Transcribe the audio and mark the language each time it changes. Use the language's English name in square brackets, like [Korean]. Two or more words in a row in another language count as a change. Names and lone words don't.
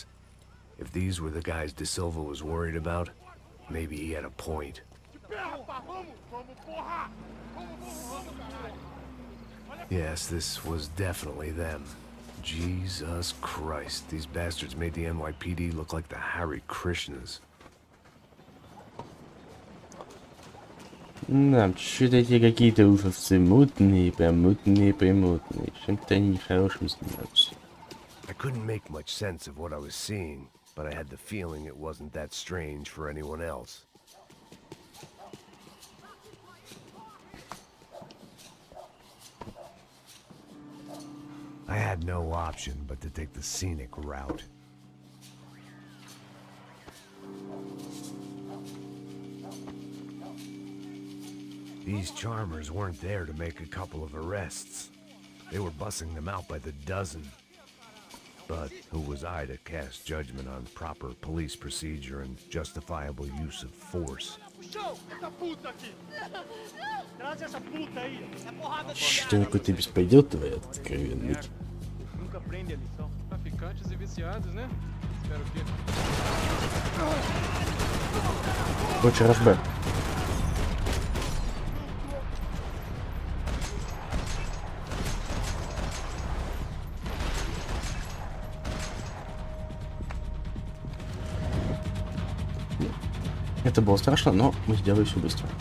[English] If these were the guys De Silva was worried about, maybe he had a point. Yes, this was definitely them. Jesus Christ, these bastards made the NYPD look like the Hare Krishnas. [Russian] Да, что-то эти какие-то уфовцы мутные, примутные. Чем-то они нехорошим занимаются. [English] I couldn't make much sense of what I was seeing, but I had the feeling it wasn't that strange for anyone else. I had no option but to take the scenic route. These charmers weren't there to make a couple of arrests. They were bussing them out by the dozen. But who was I to cast judgment on proper police procedure and justifiable use of force? [Russian] Что какой-то беспредел твой откровенный. [Portuguese] Nunca aprende a lição. Traficantes e viciados, né? Espero que... [Russian] Короче, РФБ. Это было страшно, но мы сделали все быстро.